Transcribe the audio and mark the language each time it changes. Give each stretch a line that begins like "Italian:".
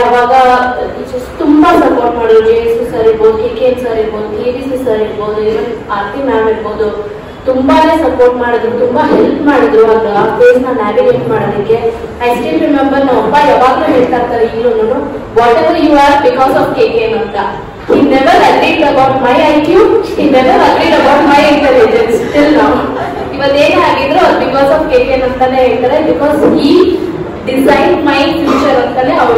Kannada: ಅವಾಗ ತುಂಬಾ ಸಪೋರ್ಟ್ ಮಾಡೋರು. JSC ಸರ್ ಇರ್ಬೋದು, KK ಸರ್ ಇರ್ಬೋದು, KVC ಸರ್ ಇರ್ಬೋದು, ಇವನ್ ಆರ್ತಿ ಮ್ಯಾಮ್ ಇರ್ಬೋದು. ತುಂಬಾನೇ ಸಪೋರ್ಟ್ ಮಾಡಿದ್ರು, ತುಂಬಾ ಹೆಲ್ಪ್ ಮಾಡಿದ್ರು ಆ ಫೇಸ್ ನ ನ್ಯಾವಿಗೇಟ್ ಮಾಡೋದಕ್ಕೆ.
English: I still remember
Kannada: ನಮ್ಮ ಅಪ್ಪ ಯಾವಾಗಲೂ ಹೇಳ್ತಾ ಇರ್ತಾರೆ ಈಗಲೂ,
English: whatever you are because of
Kannada: KK ಅಂತ.
English: He never agreed about my IQ, he never agreed about my intelligence till now.
Kannada: ಇವತ್ತೇನೇ ಆಗಿದ್ರು ಅದು
English: because of
Kannada: KK ಅಂತಾನೆ ಹೇಳ್ತಾರೆ. Because
English: he designed my future
Kannada: ಅಂತಾನೆ